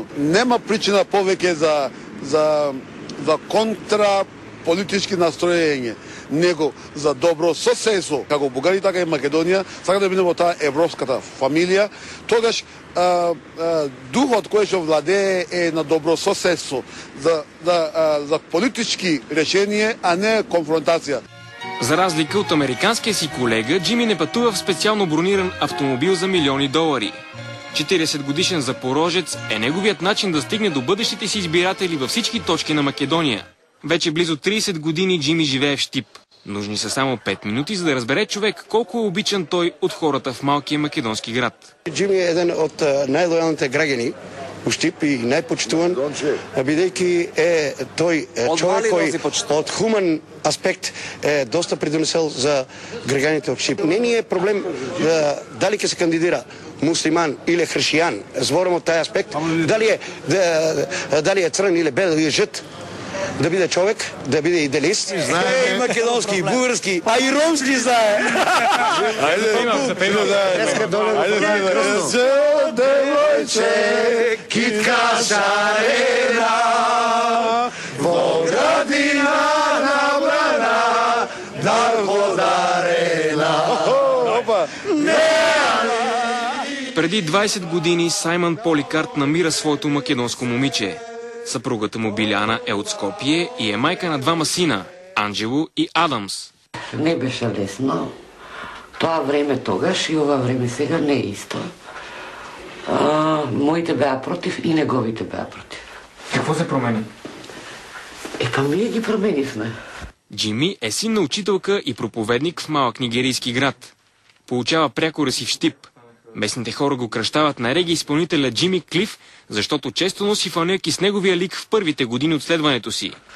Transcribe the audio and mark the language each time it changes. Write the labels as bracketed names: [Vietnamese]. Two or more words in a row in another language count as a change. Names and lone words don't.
[Macedonian] Нема причина повеќе за контра политички настроење, него за добро соседство, како Бугарија, така и Македонија, сака да биде во таа европската фамилија, тогаш духот кој што владее е на добро соседство, за политички решение, а не конфронтација. [Bulgarian] За разлика от американския си колега, Джими не пътува в специално брониран автомобил за милиони долари. 40-годишен запорожец е неговият начин да стигне до бъдещите си избиратели във всички точки на Македония. Вече близо 30 години Джими живее в Щип. Нужни са само 5 минути, за да разбере човек колко е обичан той от хората в малкия македонски град. Джими е един от най-лоялните [Macedonian] граѓани у Штип и најпочитуван, бидејќи е тој човек кој од хуман аспект е доста придонесел за граѓаните од Штип. Не ни е проблем дали ќе се кандидира муслиман или хршијан, зборам од тај аспект, дали е црн или бел или жит, да биде човек, да биде идеалист. И македонски, и бугарски, а и ромски знае. Девојче, китка шарена, во градина набрана, дар подарена. [Bulgarian] Преди 20 години Саймън Поликарт намира своето македонско момиче. Съпругата му Биляна е от Скопие и е майка на 2 сина – Анджело и Адамс. [Macedonian] Не беше лесно. Това време тогаш и ова време сега не е исто. Моите беа против и неговите беа против. [Bulgarian] Какво се промени? Ние ги променихме. Джими е син на учителка и проповедник в малък нигерийски град. Получава прякора си в Щип. Местните хора го кръщават на реги изпълнителя Джими Клиф, защото често носи фанелки с неговия лик в първите години от следването си.